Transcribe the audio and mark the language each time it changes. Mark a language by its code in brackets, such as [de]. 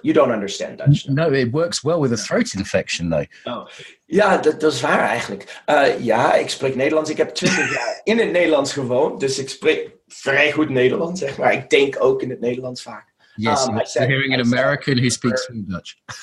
[en] You don't understand Dutch. No, it works well with a throat infection, though. [nl] Ja, dat is waar eigenlijk. Ja, ik spreek Nederlands. Ik heb 20 jaar in het Nederlands gewoond, dus ik spreek vrij goed Nederlands, zeg maar. Ik denk ook in het Nederlands vaak. [en] Yes, you're hearing an American who speaks Dutch.